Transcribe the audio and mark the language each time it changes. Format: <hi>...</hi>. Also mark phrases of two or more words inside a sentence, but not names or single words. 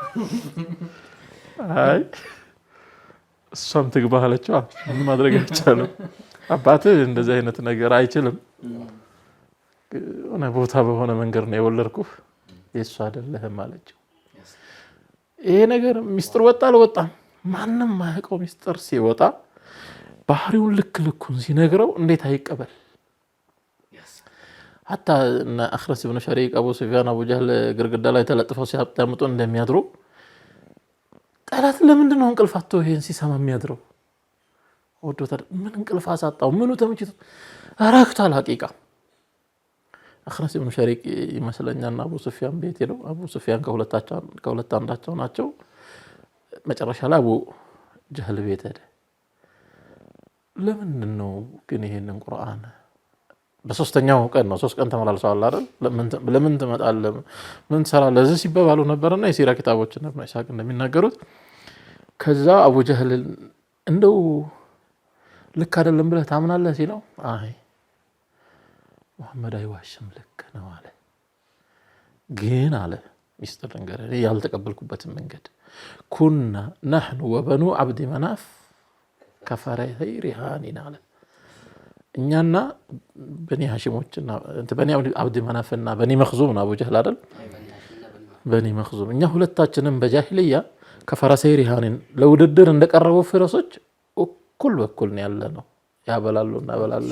<am>አይ እሷም ትግባ አለችው። ምን ማድረግ አይቻልም። አባትህ እንደዚህ አይነት ነገር አይችልም። ሆነ ቦታ በሆነ መንገድ ነው የወለድኩህ የእሱ አይደለህም አለችው። ይሄ ነገር ሚስጥር ወጣ አልወጣም ማንም ማያውቀው ሚስጥር ሲወጣ ባህሪውን ልኩን ሲነግረው እንዴት አይቀበል?</am> <ar>حتى ان</ar> <am>اخرس بن شريك ابو سفيان ابو جهل ግርግዳ ላይ ተለጥፈው ሲያጣምጡ እንደሚያድሩ ጠላት ለምንድን ነው እንቅልፋቶ ይሄን ሲሰማ የሚያድረው? ወዶታ ምን እንቅልፍ አሳጣው? ምኑ ተመችቶ አራክታል። ሐቂቃ اخرس بن شريك ይመስለኛልና አቡ ሱፊያን ቤት ሄደው አቡ ሱፊያን ከሁለት አንዳቸው ናቸው። መጨረሻ ላይ አቡ ጀህል ቤት ሄደ። ለምንድን ነው ግን ይሄንን ቁርአን በሶስተኛው ቀን ነው 3 ቀን ተመላልሰዋል አይደል? ለምን ትመጣለህ ምን ትሰራለህ ለዚህ ሲባባሉ ነበርና የሲራ ኪታቦች እና ኢሳቅ እንደሚናገሩት ከዛ አቡ ጀህል እንደው ልክ አይደለም ብለህ ታምናለህ ሲለው አይ ሙሐመድ አይዋሽም ልክ ነው አለ። ግን አለ ሚስጥር ነገር ያልተቀበልኩበት መንገድ</am> <ar>كنا نحن وبنو عبد مناف كفري رهان</ar> <am>አለ። እኛና በኒ ሐሺሞችና በኒ አብድ መናፍና በኒ መኽዙም አቡ ጀህል አይደል? በኒ መኽዙም እኛ ሁለታችንም በጃሂልያ</am> <ar>كفرسي رهان</ar> <am>ለውድድር እንደቀረቡ ፈረሶች እኩል በኩል ነው ያለነው። ያበላሉ እናበላለን፣</am>